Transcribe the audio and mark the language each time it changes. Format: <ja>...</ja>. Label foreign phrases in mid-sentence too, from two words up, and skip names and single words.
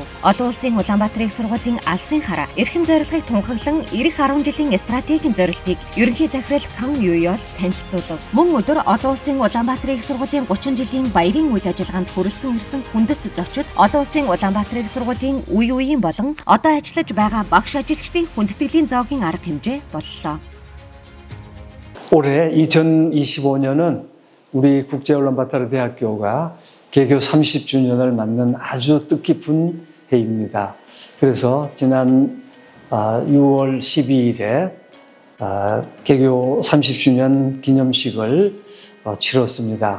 <mn>Олон улсын Улаанбаатар их сургуулийн алсын хараа эрхэм зорилгыг тунхаглан ирэх 10 жилийн стратегийн зорилтыг ерөнхий захирал Кан Юёл танилцуулав. Мөн өдөр олон улсын Улаанбаатар их сургуулийн 30 жилийн баярын үйл ажиллагаанд хүрэлцэн ирсэн хүндэт зочид олон улсын Улаанбаатар их сургуулийн үе үеийн болон одоо ажиллаж байгаа багш ажилчдын хүндэтгэлийн зоогийн арга хэмжээ боллоо.</mn> <ko>올해 2025년은 우리 국제울란바타르대학교가 개교 30주년을 맞는 아주 뜻깊은 해입니다. 그래서 지난 6월 12일에 개교 30주년 기념식을 치렀습니다.</ko>